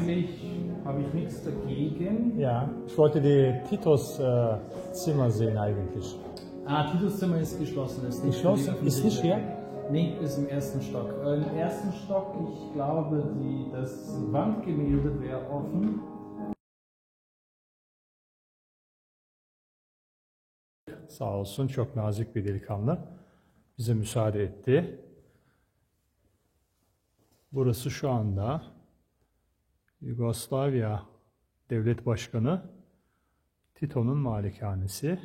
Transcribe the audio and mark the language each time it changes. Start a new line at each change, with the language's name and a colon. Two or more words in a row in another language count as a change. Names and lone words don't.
German: eigentlich habe ich nichts dagegen. Ja, ich wollte die Titos Zimmer sehen eigentlich. Titus Zimmer ist geschlossen. Ist nicht Geschlossen? für die Ist nicht hier? Nee, ist im ersten Stock. Im ersten Stock, ich glaube, das Wandgemälde wäre offen.
Turkish: Sağ olsun, çok nazik bir delikanlı. Bize müsaade etti. Burası şu anda Yugoslavya Devlet Başkanı Tito'nun malikanesi.